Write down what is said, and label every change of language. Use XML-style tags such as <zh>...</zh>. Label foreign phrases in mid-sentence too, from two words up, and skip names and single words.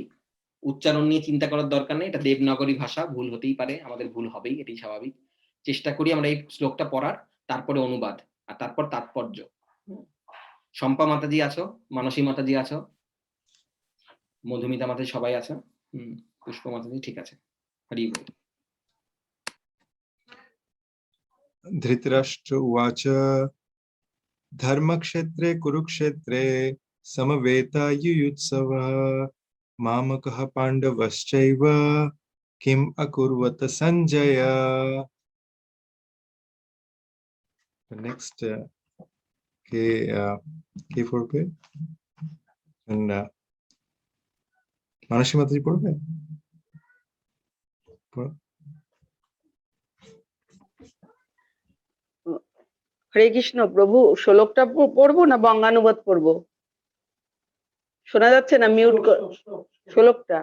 <bn>উচ্চারণ নিয়ে চিন্তা করার দরকার নেই। এটা দেবনাগরী ভাষা, ভুল হতেই পারে। আমাদের ভুল হবেই, এটাই স্বাভাবিক। চেষ্টা করি আমরা এই শ্লোকটা পড়ার, তারপরে অনুবাদ, আর তারপর তাৎপর্য। শম্পা মাতাজি আছো, মানসী মাতাজি আছো, মধুমিতা মাতাজি সবাই আছো? পুষ্প মাতাজি ঠিক আছে। হরি বল।</bn> <sa>धृतराष्ट्र उवाच धर्मक्षेत्रे कुरुक्षेत्रे समवेतायुयुत्सवः मामकः पाण्डवश्चैव किम् अकुर्वत संजय.</sa> <bn>Next K4 पे and মানসী মাতাজি পড়বে? পড়ো। হরে কৃষ্ণ প্রভু, শ্লোকটা পড়বো না বঙ্গানুবাদ পড়বো? শোনা যাচ্ছে না, মিউট শ্লোকটা।</bn>